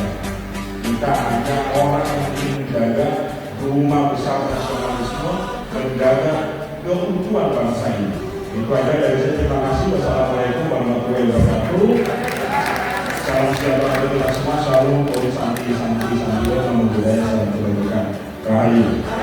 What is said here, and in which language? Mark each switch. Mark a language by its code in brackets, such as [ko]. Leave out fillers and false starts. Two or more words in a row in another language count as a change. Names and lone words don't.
[id] Kita hanya orang yang ingin menjaga rumah besar nasionalisme, menjaga keutuhan bangsa ini. Itu aja dari saya. Terima kasih. [ar] والسلام عليكم ورحمة الله وبركاته. [id] Salam sejahtera untuk kita semua. [sa] Salam ॐ शान्ति शान्ति शान्ति [pi] नमो बुद्धाय. [id] Salam kebajikan. Rahayu.